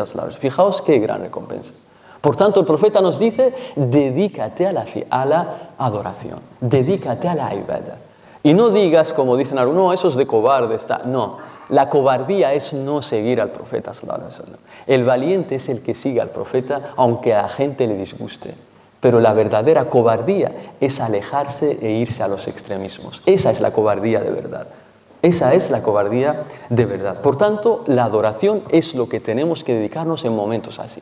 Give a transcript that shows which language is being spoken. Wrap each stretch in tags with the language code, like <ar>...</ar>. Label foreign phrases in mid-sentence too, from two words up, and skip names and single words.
<es>Fijaos qué gran recompensa. Por tanto, el profeta nos dice, dedícate a la adoración, dedícate a la ibadah. Y no digas, como dicen algunos, no, eso es de cobarde, no. La cobardía es no seguir al profeta</es> <ar>صلى الله عليه وسلم.</ar> <es>El valiente es el que sigue al profeta aunque a la gente le disguste. Pero la verdadera cobardía es alejarse e irse a los extremismos. Esa es la cobardía de verdad. Esa es la cobardía de verdad. Por tanto, la adoración es lo que tenemos que dedicarnos en momentos así.</es>